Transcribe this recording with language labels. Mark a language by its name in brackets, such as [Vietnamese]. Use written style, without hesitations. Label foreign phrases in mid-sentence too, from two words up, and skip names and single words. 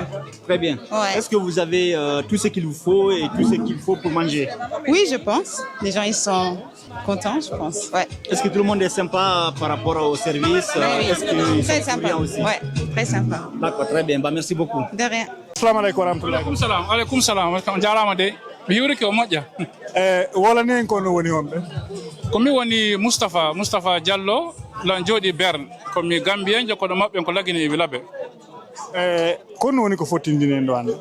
[French] Très bien. Ouais. Est-ce que vous avez tout ce qu'il vous faut et tout ce qu'il faut pour manger? Oui, je pense. Les gens ils sont contents, je pense. Ouais. Est-ce que tout le monde est sympa par rapport au service? Oui, Est-ce que très sympa aussi? Ouais, très sympa. D'accord, très bien. Bah, merci beaucoup. De rien. [Arabic] السلام عليكم ورحمة الله. عليكم السلام. [Fula] Jarama de. Mi yuri ko moƴƴa. Wala nen ko no woni hombe. Ko mi woni Moustapha Diallo lan jodi Berne ko mi Gambien ko do mabbe ko lagini e Wilabe. Kono woni ko fottindinen do hande?